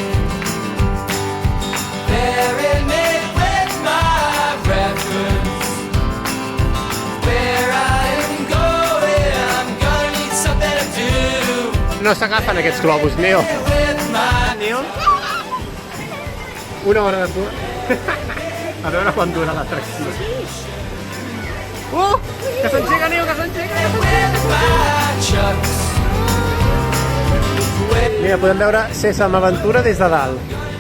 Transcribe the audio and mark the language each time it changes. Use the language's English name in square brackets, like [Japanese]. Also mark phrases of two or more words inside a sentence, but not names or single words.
[English] Bury me with my records. Where I am going, I'm gonna need something to do. [Catalan] No s'agafen aquests globus, Neo. [English] With my [Catalan] Neo? Una hora de cua. A veure quan dura l'atracció. Que s'engega, Neo, que s'engega! [English] my chucks. [Catalan] Mira, podem veure Sésam Aventura des de dalt.